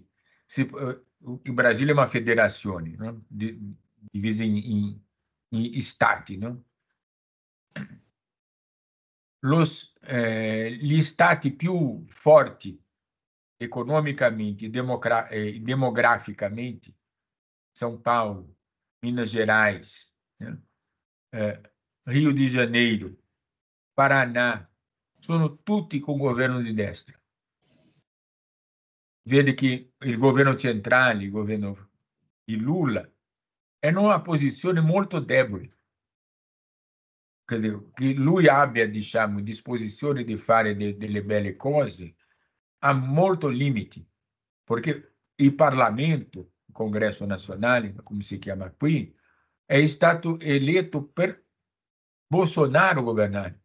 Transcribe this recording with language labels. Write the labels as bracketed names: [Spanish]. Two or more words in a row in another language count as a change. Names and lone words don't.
[Italian] Il Brasile è una federazione, no? Divisa in stati, no? Gli stati più forti economicamente e demograficamente, São Paulo, Minas Gerais, né? Rio de Janeiro, Paraná, sono tutti con governo di destra. Vede che il governo centrale, il governo di Lula, è in una posizione molto debole. Che lui abbia, diciamo, disposizione di fare delle belle cose, ha molto limiti, perché il Parlamento, il Congresso Nazionale, come si chiama qui, è stato eletto per Bolsonaro governare.